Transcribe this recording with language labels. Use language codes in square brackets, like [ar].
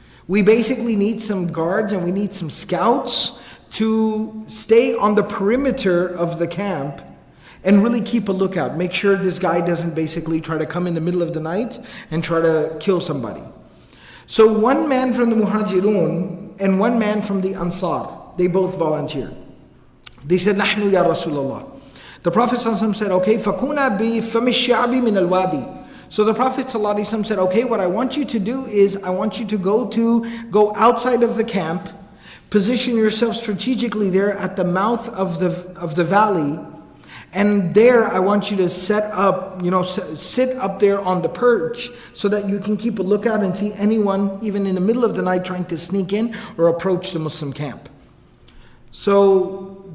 [en] We basically need some guards and we need some scouts to stay on the perimeter of the camp and really keep a lookout. Make sure this guy doesn't basically try to come in the middle of the night and try to kill somebody. So one man from the Muhajirun and one man from the Ansar, they both volunteered. They said, [ar] Nahnu ya Rasulullah. [en] The Prophet ﷺ said, okay, [ar] فَكُونَا بِفَمِ الشَّعْبِ مِنَ الْوَادِي. [en] So the Prophet ﷺ said, okay, what I want you to do is, I want you to go outside of the camp, position yourself strategically there at the mouth of the valley, and there I want you to sit up there on the perch so that you can keep a lookout and see anyone, even in the middle of the night, trying to sneak in or approach the Muslim camp. So